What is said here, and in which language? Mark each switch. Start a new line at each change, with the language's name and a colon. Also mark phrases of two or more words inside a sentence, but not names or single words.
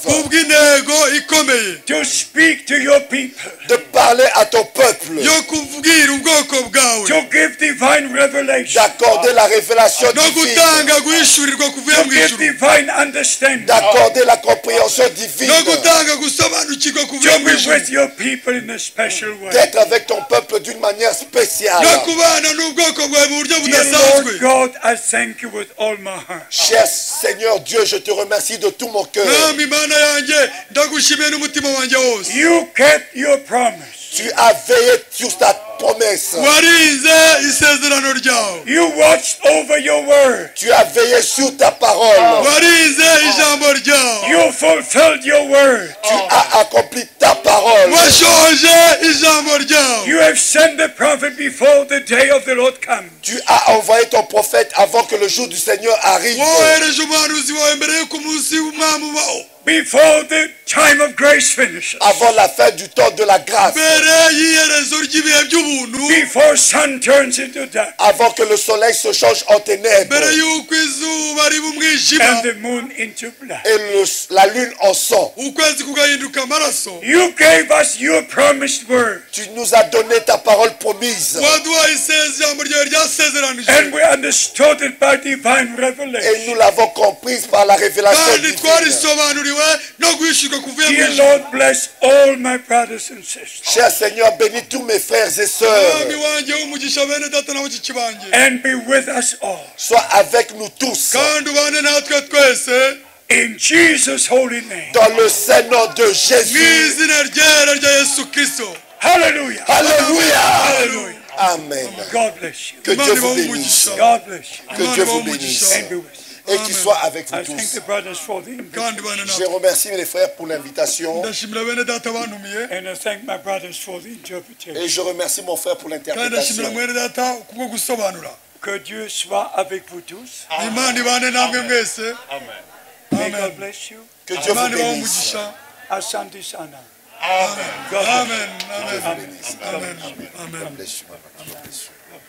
Kinyarwanda: kubw'intego ikomeye
English: to speak to your people,
French: de parler à ton peuple,
Kinyarwanda: yo kubwira ubwoko bwawe
English: to give divine revelation,
French: d'accorder la révélation
Kinyarwanda: no
French: divine,
Kinyarwanda: gutanga guhishurirwa kuvuye
English: to
Kinyarwanda: mu
English: give
Kinyarwanda: ijuru,
English: divine understanding,
French: d'accorder la compréhension divine,
Kinyarwanda: no gutanga gusobanukirwa kuvuye
English: to
Kinyarwanda: mu
English: be
Kinyarwanda: ijuru,
English: with your people in a special way.
French: d'être avec ton peuple d'une manière spéciale.
Kinyarwanda: no kubana n'ubwoko bwawe mu buryo
English: Dear
Kinyarwanda: budasanzwe.
English: Lord God, I thank you with all my heart.
French: Cher Seigneur Dieu, je te remercie de tout mon cœur.
Kinyarwanda: mwami Mana yanjye ndagushimiye n'umutima wanjye wose.
English: You kept your promise.
French: Tu as veillé sur ta promesse.
Kinyarwanda: warinze isezerano ryawe.
English: You watched over your word.
French: Tu as veillé sur ta parole.
Kinyarwanda: warinze ijambo ryawe.
English: You fulfilled your word.
French: Tu as accompli ta parole.
Kinyarwanda: washoje ijambo ryawe.
English: You have sent the prophet before the day of the Lord comes.
French: Tu as envoyé ton prophète avant que le jour du Seigneur arrive.
Kinyarwanda: wohereje umuhanuzi wawe mbere y'uko umunsi w'umwami ubaho.
English: Before the time of grace finishes.
French: Avant la fin du temps de la grâce.
Kinyarwanda: mbere y'iherezo ry'ibihe by'ubuntu.
English: Before sun turns into dark.
French: Avant que le soleil se change en ténèbres.
Kinyarwanda: mbere y'uko izuba riba umwijima.
English: And the moon into blood.
French: Et la lune en sang.
Kinyarwanda: ukwezi kugahinduka amaraso.
English: You gave us your promised word.
French: Tu nous as donné ta parole promise.
Kinyarwanda: waduhaye ijambo ryawe ryasezeranije.
English: And we understood it by divine
French: Et
English: revelation.
French: nous l'avons comprise par la révélation
Kinyarwanda: kandi
French: divine.
Kinyarwanda: twarisobanuriwe no guhishurwa kuvuye mu
English: Dear
Kinyarwanda: ijuru.
English: Lord, bless all my brothers and sisters.
French: Cher Seigneur, bénis tous mes frères et
Kinyarwanda: mwami
French: sœurs.
Kinyarwanda: wanjye w'umugisha bene data na bashiki banjye.
English: And be with us all.
French: Sois avec nous tous.
Kinyarwanda: kandi ubane natwe twese
English: In Jesus' holy name.
French: Dans le saint nom de
Kinyarwanda: mu
French: Jésus.
Kinyarwanda: izina ryera rya Yesu Kristo.
English: Hallelujah.
French: Alléluia.
English: Hallelujah. Amen. God bless you.
French: Que Dieu vous bénisse.
English: God bless you.
French: Que Dieu vous bénisse.
English: And be with you.
French: Et qu'il soit avec
English: I
French: vous
English: thank
French: tous.
English: the brothers for the invitation.
Kinyarwanda: kandi bane
French: Je
Kinyarwanda: natwe.
French: remercie les frères pour l'invitation.
Kinyarwanda: ndashimira bene data bantumiye.
English: And I thank my brothers for the interpretation.
French: Et je remercie mon frère pour
Kinyarwanda: kandi ndashimira
French: l'interprétation.
Kinyarwanda: mwene data kubwo gusobanura.
French: Que Dieu soit avec vous tous.
Kinyarwanda: imana ibane namwe mwese.
English: May God amen. bless you.
French: Que Dieu vous
Kinyarwanda: imana ibahe
French: bénisse.
Kinyarwanda: umugisha.
Swahili: Asante sana.
English: God bless amen you. amen Amen. amen amen. God bless you. God bless you.